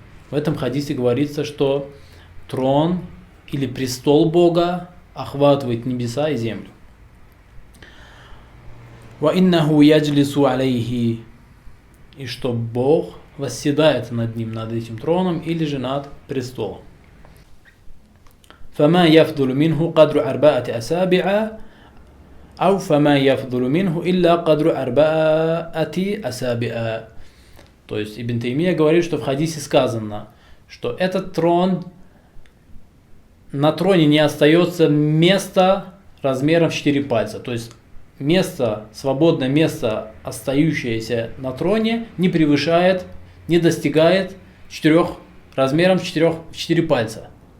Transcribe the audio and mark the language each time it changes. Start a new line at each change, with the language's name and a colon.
Russian: В этом хадисе говорится, что трон или престол Бога охватывает небеса и землю.
Arabic: Ва иннаху яджлису алейхи.
Russian: И что Бог восседает над ним, над этим троном или же над престолом.
Arabic: فما يفضل منه قدر أربعة أسابع أو فما يفضل منه إلا قدر أربعة أسابع.
Russian: То есть Ибн Таймия говорит, что в хадисе сказано, что этот трон, на троне не остается места размером в 4 пальца. То есть место, свободное место, остающееся на троне, не превышает, не достигает размером в 4 пальца.